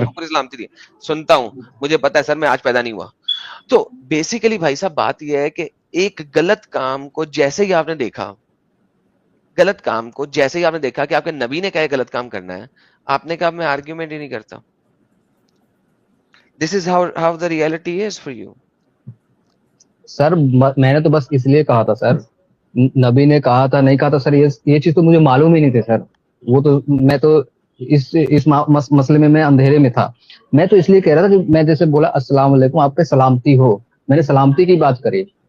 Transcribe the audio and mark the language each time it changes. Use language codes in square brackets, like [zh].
[ur] آپ کو پوری سلامتی دی. سنتا ہوں، مجھے پتا ہے سر، میں آج پیدا نہیں ہوا. تو بیسیکلی بھائی صاحب بات یہ ہے کہ ایک غلط کام کو جیسے ہی آپ نے دیکھا، غلط کام کو جیسے ہی آپ نے دیکھا کہ آپ کے نبی نے کہا غلط کام کرنا ہے، آپ نے کہا میں آرگیومنٹ ہی نہیں کرتا. [en] This is how the reality is for you. [ur] سر میں نے تو بس اس لیے کہا تھا سر، نبی نے کہا تھا نہیں کہا تھا سر، یہ چیز تو مجھے معلوم ہی نہیں تھی سر. وہ تو میں تو اس مسئلے میں اندھیرے میں تھا. میں تو اس لیے کہہ رہا تھا کہ میں جیسے بولا السلام علیکم، آپ پہ سلامتی ہو، میں نے سلامتی کی بات کری.